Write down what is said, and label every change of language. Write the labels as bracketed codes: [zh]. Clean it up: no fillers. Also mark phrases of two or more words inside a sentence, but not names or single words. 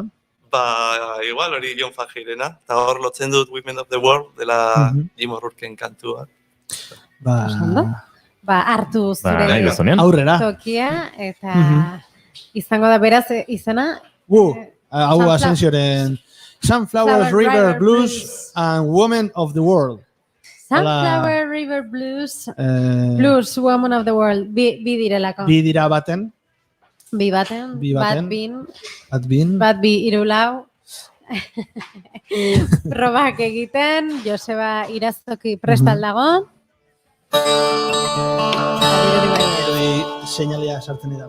[eu] Ba, igual hori John Fajirena, eta hor lotzen dut Women of the World, dela Jim O'Rourken kantua. Hartu zure aurrera. tokia, eta izango da beraz izena. Hau Asensioren Sunflower River Blues and Women of the World. Sunflower River Blues, Blues, Woman of the World, bi direlako. Bi dira baten. Bi baten, bat bi irulau. Probak egiten, Joseba Irazoki prestal dago. Seinalia sartzen dira.